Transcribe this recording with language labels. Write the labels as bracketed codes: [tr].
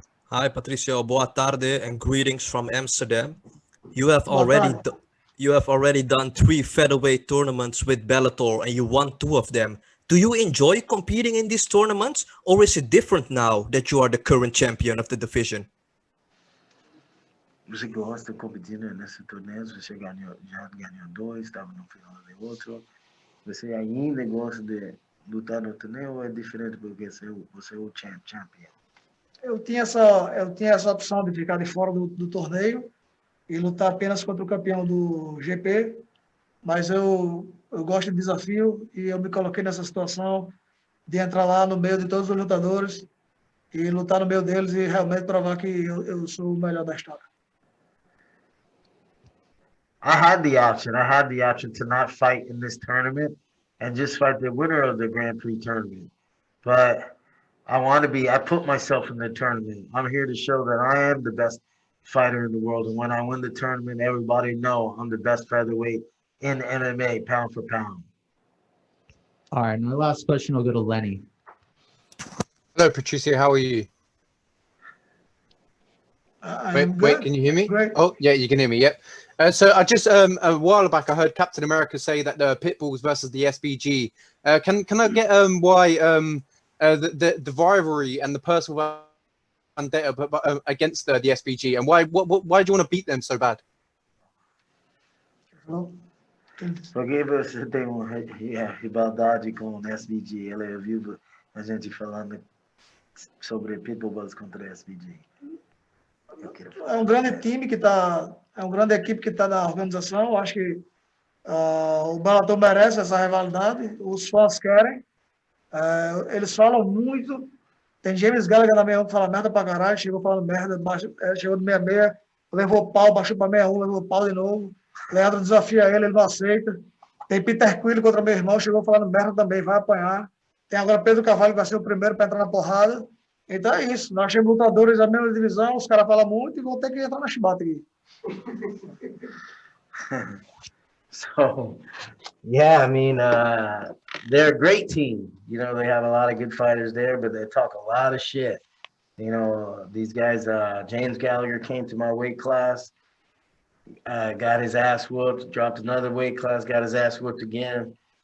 [en] Hi, Patricio. [pt] Boa tarde [en] and greetings from Amsterdam. You have already done 3 featherweight tournaments with Bellator, and you won 2 of them. Do you enjoy competing in these tournaments, or is it different now that you are the current champion of the division? [pt] Você gosta de competir nesse torneio? Você já ganhou 2, estava no final de outro. Você ainda gosta de lutar no torneio, ou é diferente porque você é o champion? Eu tinha essa opção de ficar de fora do torneio e lutar apenas contra o campeão do GP, mas eu gosto de desafio e eu me coloquei nessa situação de entrar lá no meio de todos os lutadores e lutar no meio deles e realmente provar que eu sou o melhor da história. [en] I had the option to not fight in this tournament and just fight the winner of the Grand Prix tournament. But I put myself in the tournament. I'm here to show that I am the best fighter in the world. And when I win the tournament, everybody know I'm the best featherweight in MMA, pound for pound. All right, my last question will go to Lenny. Hello, Patricio. How are you? Wait, can you hear me? Great. Oh, yeah, you can hear me. Yep. So I just a while back I heard Captain America say that the Pitbulls versus the SBG. Can I get why the rivalry and the personal vendetta against the SBG, and why do you want to beat them so bad? [pt] Porque você tem rivalidade com o SBG. Ela ouviu a gente falando sobre Pitbull contra o SBG. É um grande time é uma grande equipe que está na organização. Eu acho que o Bellator merece essa rivalidade. Os fãs querem. Eles falam muito. Tem James Gallagher na 61 que fala merda pra caralho. Chegou falando merda, chegou no 66, levou pau, baixou pra 61, levou pau de novo. Leandro desafia ele não aceita. Tem Peter Quill contra meu irmão, chegou falando merda também, vai apanhar. Tem agora Pedro Carvalho que vai ser o primeiro para entrar na porrada. Então é isso. Nós temos lutadores da mesma divisão, os caras falam muito e vão ter que entrar na chibata aqui. [en] So, yeah, I mean, they're a great team. You know, they have a lot of good fighters there, but they talk a lot of shit. You know, these guys, James Gallagher came to my weight class, got his ass whooped, dropped another weight class, got his ass whooped again.